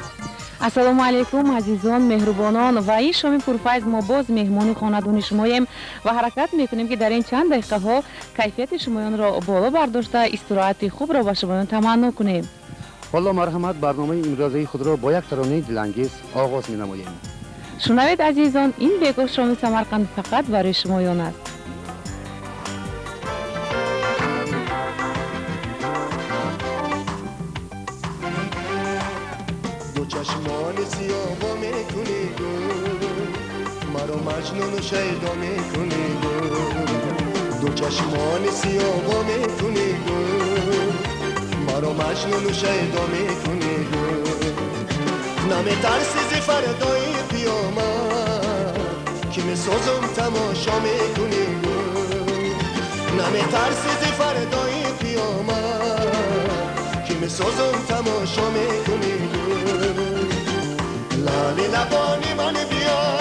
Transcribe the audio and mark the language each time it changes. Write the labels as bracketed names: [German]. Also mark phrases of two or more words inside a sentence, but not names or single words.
[Tajik] ассалому алайкум азизон меҳрубонон, ва ин шоми пурфайз мо боз меҳмони хонадони шумоем ва ҳаракат мекунем ки дар ин чанд дақиқаҳо кайфияти шумоёнро боло бардошта истироҳати хубро ба шумоён таманно кунем. ҳоло марҳамат барномаи имрӯзаи худро бо як таронаи дилангез оғоз менамоем. шунавед азизон, ин бегоҳ шоми самарқанд фақат барои шумоён аст. [Persian] چشمان سیاه با میکنی گل مرا مجنون و شیدا میکنی گل دو چشمان سیاه با میکنی گل مرا مجنون و شیدا میکنی گل نمیترسی ز فردای قیامت که میسازم تماشا میکنی گل نمیترسی ز فردای قیامت که میسازم تماشا میکنی گل لالی لبانی من بیا